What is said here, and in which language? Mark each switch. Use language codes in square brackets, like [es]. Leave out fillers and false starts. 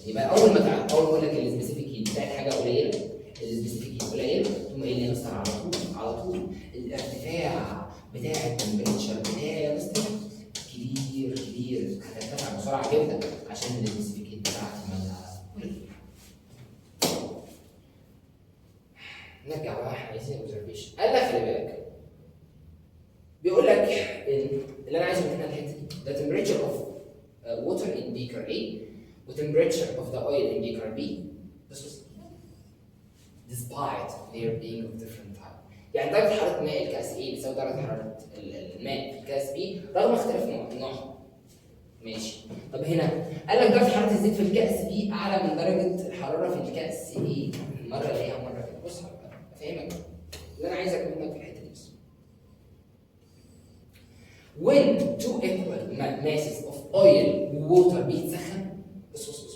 [ar] يبقى اول ما اقول لك السبيسيفيك هيت بتاعت حاجه قليله، السبيسيفيك هيت قليل، تقوم قايل لي يا مستر على طول الارتفاع بتاع التمبريتشر بتاعي يا مستر كبير، هترتفع بسرعه جدا عشان السبيسيفيك هيت بتاعتي مالها قليله. نرجع بقى، احنا عايزين اوبزرفيشن. قال لك خلي بالك، بيقول لك اللي انا عايزه من هنا الحته دي [en] the temperature of water in beaker A [ar] و [en] temperature of the oil in beaker B despite their being of different type. [ar] يعني درجه حراره ماء الكاس A بتساوي درجه حراره الماء في الكاس B رغم اختلاف نوعهم. ماشي. طب هنا قال لك درجه حراره الزيت في الكاس B اعلى من درجه الحراره في الكاس A، مره الاقيها مره كده. بص افهمك اللي انا عايزك منك في الحته دي. بس [en] when two equal masses of oil وwater [ar] بيتسخن، بص